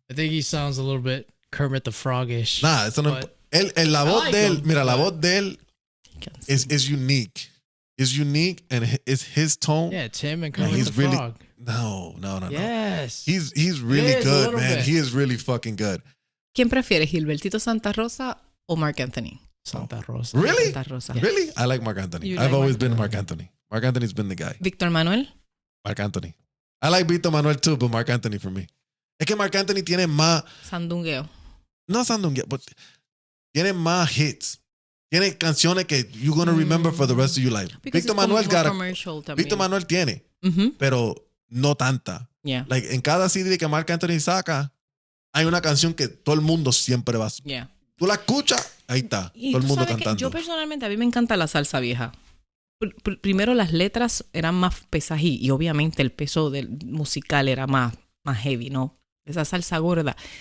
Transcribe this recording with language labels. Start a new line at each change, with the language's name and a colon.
English: I think he sounds a little bit Kermit the Frog-ish.
Spanish: Nah, eso no. La voz de él, mira, la voz de él
English: is unique. Is unique and it's his tone. Yeah, Tim and Kermit the Frog. No. Yes. He's really good, man. Bit. He is really fucking good.
Spanish: ¿Quién prefiere, Gilbertito Santa Rosa o Marc Anthony? Santa Rosa.
English: Really? Santa Rosa. Really? I like Marc Anthony. I've always been Marc Anthony. Marc Anthony's been the guy. Víctor Manuel? Marc Anthony. I like Víctor Manuel too, but Marc Anthony for me.
Spanish: Es que Marc Anthony tiene más... Sandungueo. No sandungueo, but tiene más hits. Tiene canciones que
English: you're going to remember for the rest of your life.
Spanish: Víctor Manuel tiene, pero no tanta.
English: Yeah.
Spanish: Like, en cada CD que Marc Anthony saca, hay una canción que todo el mundo siempre va a...
English: Yeah.
Spanish: Tú la escuchas, ahí está, y todo el mundo cantando. cantando. Yo personalmente, a mí me encanta la salsa vieja. Primero las letras eran más pesadas y obviamente el peso musical era más heavy, ¿no? Esa salsa gorda.